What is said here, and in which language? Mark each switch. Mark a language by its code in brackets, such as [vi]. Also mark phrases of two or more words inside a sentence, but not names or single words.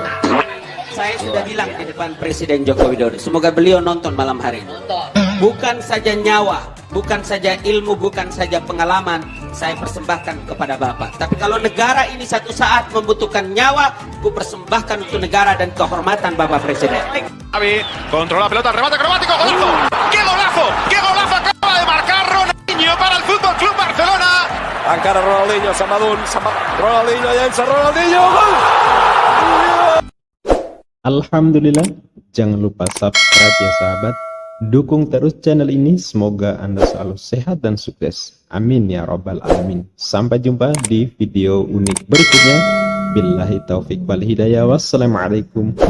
[id] Saya sudah bilang di depan Presiden Joko Widodo, semoga beliau nonton malam hari ini. Bukan saja nyawa, bukan saja ilmu, bukan saja pengalaman, saya persembahkan kepada Bapak. Tapi kalau negara ini satu saat membutuhkan nyawa, ku persembahkan untuk negara dan kehormatan Bapak Presiden. [es] Xavi controla la pelota, remate acrobático, golazo. ¡Qué golazo! ¡Qué golazo acaba de marcar Ronaldinho para el Fútbol Club Barcelona! [ca] Encara Ronaldinho, Samadun, Ronaldinho, llença Ronaldinho, gol! [id] Alhamdulillah, jangan lupa subscribe ya sahabat. Dukung terus channel ini, semoga Anda selalu sehat dan sukses. [ar] آمين يا رب العالمين. [id] Sampai jumpa di video unik berikutnya. [ar] بالله التوفيق والهداية.